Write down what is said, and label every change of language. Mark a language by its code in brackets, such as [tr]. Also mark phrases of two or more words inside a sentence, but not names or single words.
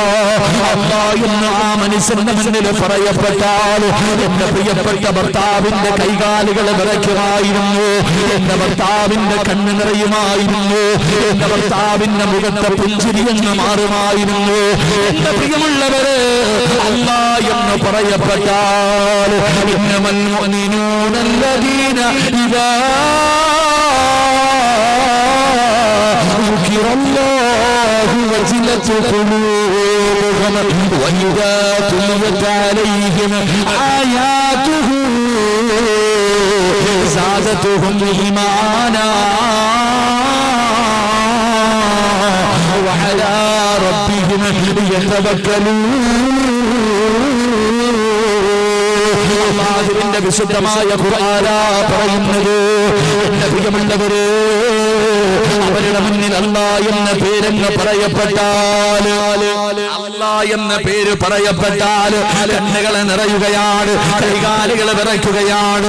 [ml] അല്ലാഹ് എന്ന് ആ മനുഷ്യന്റെ മുന്നിൽ പറയപ്പെട്ടാൽ എന്റെ പ്രിയപ്പെട്ട ഭർത്താവിന്റെ കൈകാലുകൾ വിറയ്ക്കുമായിരുന്നു, എന്റെ ഭർത്താവിന്റെ കണ്ണ് നിറയുമായിരുന്നു, എന്റെ ഭർത്താവിന്റെ മുഖത്തെ പുഞ്ചിരിയെന്ന് മാറുമായിരുന്നു. എന്റെ പ്രിയമുള്ളവര്, അല്ലാഹ് എന്ന് പറയപ്പെട്ടാൽ [ar] إنما المؤمنون الذين إذا ذكرallahu وجلت قلوبهم وإذا تليت عليهم آياته زادتهم إيمانا وعلى ربهم يتوكلون. [ml] അല്ലാഹുവിന്റെ വിശുദ്ധമായ ഖുർആനാ പറയുന്നത്. എന്റെ പ്രിയമുള്ളവരെ, അവരുടെ മുന്നിൽ അല്ലാഹ് എന്ന പേരെന്ന് പറയപ്പെട്ടാൽ, അല്ലാഹ് എന്ന പേര് പറയപ്പെട്ടാൽ കണ്ണുകളെ നിറയുകയാണ്, കൈകാലുകൾ വിറയ്ക്കുകയാണ്.